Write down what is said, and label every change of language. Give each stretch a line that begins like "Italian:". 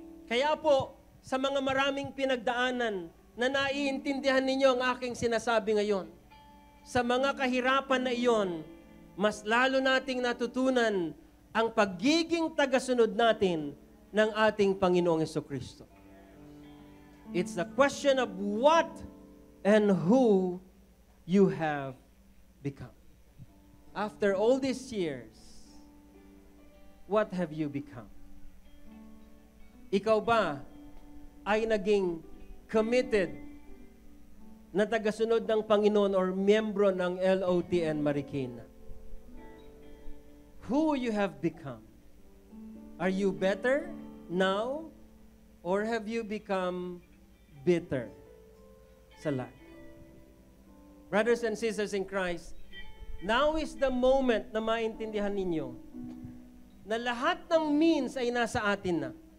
Filipino: Kaya po, sa mga maraming pinagdaanan na naiintindihan ninyo ang aking sinasabi ngayon, sa mga kahirapan na iyon, mas lalo nating natutunan ang pagiging tagasunod natin ng ating Panginoong Jesucristo.
English: It's the question of what and who you have become. After all these years, what have you become?
Filipino: Ikaw ba ay naging committed na tagasunod ng Panginoon or miyembro ng LOTN Marikina?
English: Who you have become? Are you better now or have you become bitter sa life?
Filipino: Brothers and sisters in Christ, now is the moment na maintindihan ninyo na lahat ng means ay nasa atin na.